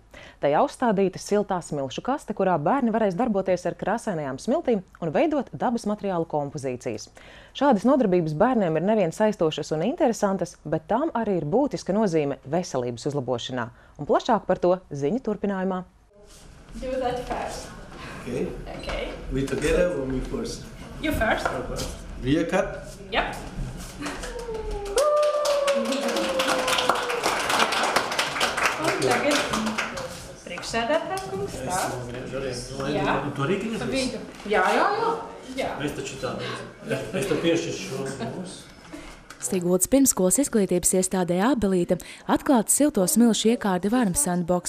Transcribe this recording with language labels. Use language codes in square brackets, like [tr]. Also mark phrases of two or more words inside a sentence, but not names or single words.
[lv] Tajā uzstādīta siltā smilšu kaste, kurā bērni varēs darboties ar krāsainajām smiltīm un veidot dabas materiālu kompozīcijas. Šādas nodarbības bērniem ir nevien saistošas un interesantas, bet tām arī ir būtiska nozīme veselības uzlabošanā. Un plašāk par to ziņu turpinājumā. [en] Do that first. Okay. We together or me first? You first. Rear cut? Yep. [lv] Un tagad priekšsēdētāja kungs tā. Jā. Tu arī viņas Pa vidu. Jā. Es taču tā. Es tev piešķiršu šo mūsu. Siguldas pirmsskolas izglītības iestādē Ābelīte atklāta silto smilšu iekārti Warm Sandbox.